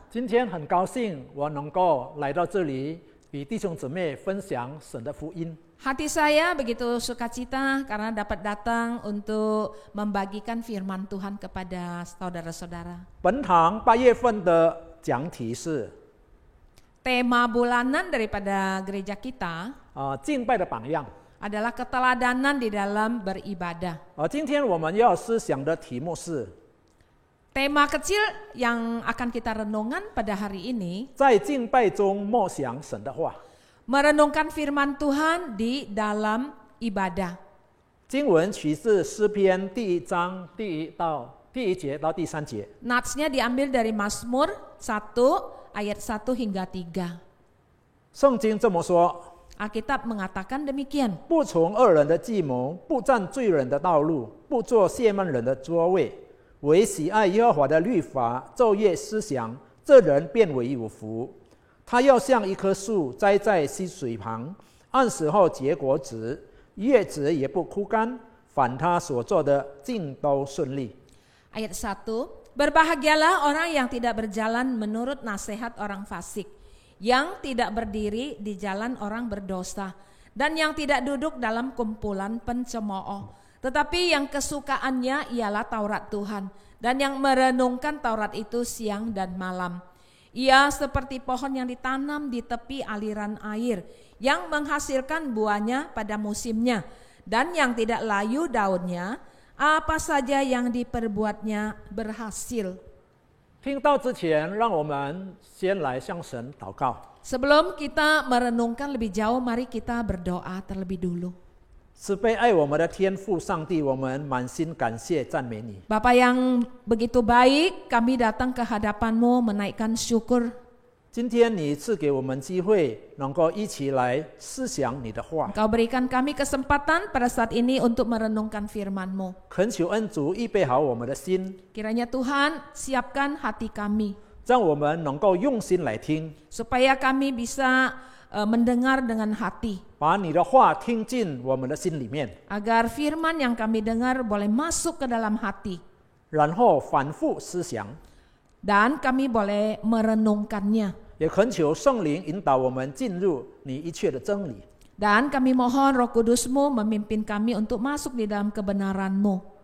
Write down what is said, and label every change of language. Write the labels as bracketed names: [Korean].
[Chinese] 今天很高兴我能够来到这里，与弟兄姊妹分享神的福音。 [Indonesian] Hati saya begitu sukacita karena dapat datang untuk membagikan firman Tuhan kepada saudara-saudara. [Chinese] 本堂8月份的讲题是 [Indonesian] Tema bulanan daripada gereja kita [Chinese] 敬拜的榜样 [Indonesian] adalah keteladanan di dalam beribadah. [Chinese] 今天我们要思想的题目是 [Indonesian] Tema kecil yang akan kita renungkan pada hari ini [Chinese] 在敬拜中默想神的话。 [Indonesian] merenungkan firman Tuhan di dalam ibadah. [Chinese] 经文取自诗篇第1章第1节到第3节。 [Indonesian] Natsnya diambil dari Mazmur 1 ayat 1 hingga 3. [Chinese] 圣经这么说， [Indonesian] Alkitab mengatakan demikian. [Chinese] 不从恶人的计谋，不占罪人的道路，不坐亵慢人的座位，唯喜爱耶和华的律法，昼夜思想，这人便为有福。他要像一棵树栽在溪水旁，按时候结果子，叶子也不枯干，凡他所做的尽都顺利。 [Indonesian] Ayat 1, berbahagialah orang yang tidak berjalan menurut nasihat orang fasik, yang tidak berdiri di jalan orang berdosa, dan yang tidak duduk dalam kumpulan pencemooh, tetapi yang kesukaannya ialah Taurat Tuhan, dan yang merenungkan Taurat itu siang dan malam. Ia seperti pohon yang ditanam di tepi aliran air, yang menghasilkan buahnya pada musimnya, dan yang tidak layu daunnya, apa saja yang diperbuatnya berhasil. [Chinese] 听到之前，让我们先来向神祷告。 [Indonesian] Sebelum kita merenungkan lebih jauh, mari kita berdoa terlebih dulu. [Chinese] 慈悲爱我们的天父上帝，我们满心感谢赞美你。 [Indonesian] Bapa yang begitu baik, kami datang ke hadapan-Mu menaikkan syukur. [Chinese] 今天你赐给我们机会，能够一起来思想你的话， [Indonesian] Engkau berikan kami kesempatan pada saat ini untuk merenungkan firman-Mu. [Chinese] 恳求恩主预备好我们的心， [Indonesian] Kiranya Tuhan siapkan hati kami, [Chinese] 让我们能够用心来听， [Indonesian] supaya kami bisa mendengar dengan hati, [Chinese] 把你的话听进我们的心里面， [Indonesian] agar firman yang kami dengar boleh masuk ke dalam hati, [Chinese] 然后反复思想。 [Indonesian] dan kami boleh merenungkannya. [Chinese] 也恳求圣灵引导我们进入你一切的真理。 [Indonesian] Dan kami mohon Roh Kudus-Mu memimpin kami untuk masuk di dalam kebenaran-Mu.